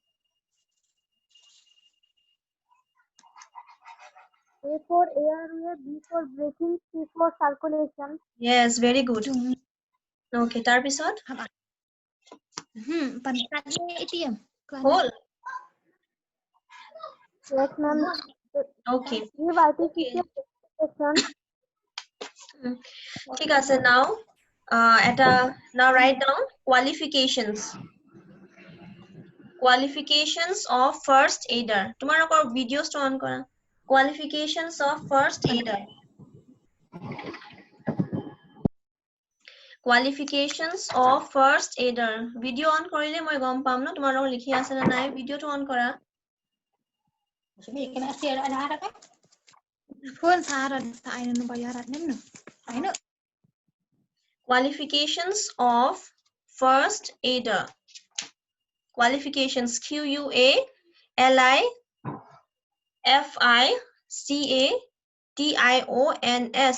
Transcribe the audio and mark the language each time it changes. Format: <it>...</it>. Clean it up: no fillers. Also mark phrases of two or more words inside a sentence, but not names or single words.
<en>A for airway, B for breathing, C for circulation. Yes, very good. Okay,</en> <as>তাৰ পিছত?</as> <en>Whole. Yes, ma'am. Okay. Give artificial respiration.</en> <as>ঠিক আছে,</as> <en>now now write down qualifications of first aider.</en> <as>তোমালোকৰ videos to on কৰা.</as> <en>Qualifications of first aider. Qualifications of first aider. Video on</en> <as>কৰিলে মই গম পাম ন তোমালোকৰ লিখি আছে না নাই, video to on কৰা.</as> <en>Qualifications of first aider. Qualifications QUALIFICATIONS.</en>